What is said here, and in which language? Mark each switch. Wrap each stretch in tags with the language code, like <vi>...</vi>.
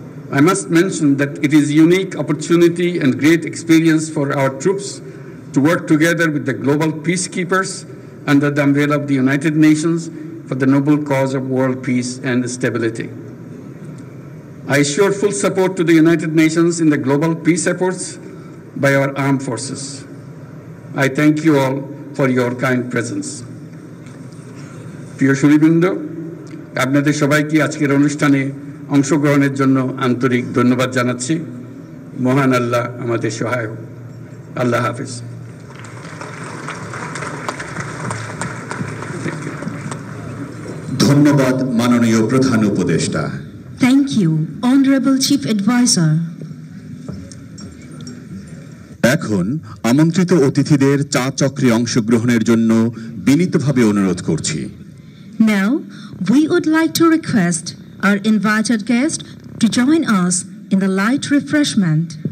<en>I must mention that it is a unique opportunity and great experience for our troops to work together with the global peacekeepers under the umbrella of the United Nations for the noble cause of world peace and stability. I assure full support to the United Nations in the global peace efforts by our armed forces. I thank you all for your kind presence.</en> <bn>প্রিয় সুধীবৃন্দ, আপনাদের সবাইকে আজকের অনুষ্ঠানে অংশগ্রহণের জন্য আন্তরিক ধন্যবাদ জানাচ্ছি। মহান আল্লাহ আমাদের সহায় হোক। আল্লাহ হাফেজ। ধন্যবাদ মাননীয় প্রধান উপদেষ্টা।</bn> <en>Thank you, Honorable Chief Advisor.</en> <bn>এখন আমন্ত্রিত অতিথিদের চা চক্রে অংশগ্রহণের জন্য বিনীতভাবে অনুরোধ করছি।</bn> <en>Now, we would like to request our invited guest to join us in the light refreshment.</en>